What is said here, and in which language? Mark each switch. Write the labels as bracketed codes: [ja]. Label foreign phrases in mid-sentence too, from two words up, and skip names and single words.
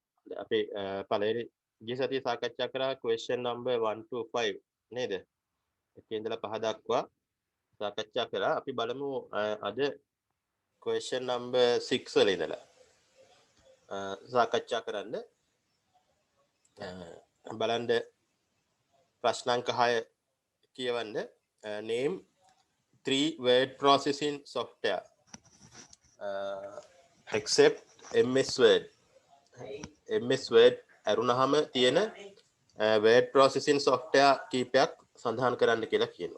[si] අපි පළවෙනි ගිය සතියේ සාකච්ඡා කරා [en] question number 1 to 5 [si] නේද? එකේ ඉඳලා 5 දක්වා සාකච්ඡා කරා. අපි බලමු අද [en] question number 6 [si] වල ඉඳලා සාකච්ඡා කරන්න. බලන්න ප්‍රශ්නාංක 6 කියවන්න. [en] name 3 word processing software except MS Word. [si] MS Word අරුණහම තියෙන [en] word processing software [si] කීපයක් සඳහන් කරන්න කියලා කියනවා.